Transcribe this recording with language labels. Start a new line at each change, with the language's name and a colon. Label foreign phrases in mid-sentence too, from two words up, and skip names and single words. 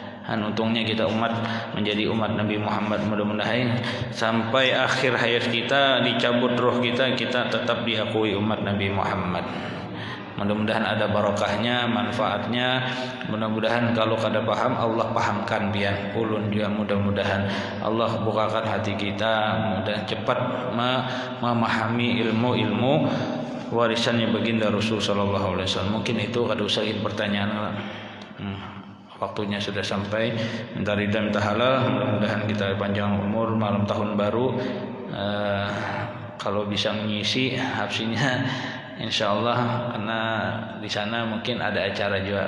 Indonesian: Untungnya kita umat menjadi umat Nabi Muhammad, mudah-mudahan sampai akhir hayat kita dicabut roh kita tetap diakui umat Nabi Muhammad. Mudah-mudahan ada barokahnya, manfaatnya. Mudah-mudahan kalau kada paham Allah pahamkan biar ulun juga, mudah-mudahan Allah bukakan hati kita dan cepat memahami ilmu-ilmu warisannya baginda Rasul
Arabic: صلى الله عليه وسلم.
Indonesian: Mungkin itu kada usah pertanyaan. Waktunya sudah sampai. Minta ridha minta halal. Mudah-mudahan kita panjang umur malam tahun baru. Kalau bisa mengisi habsinya insyaallah, karena di sana mungkin ada acara juga.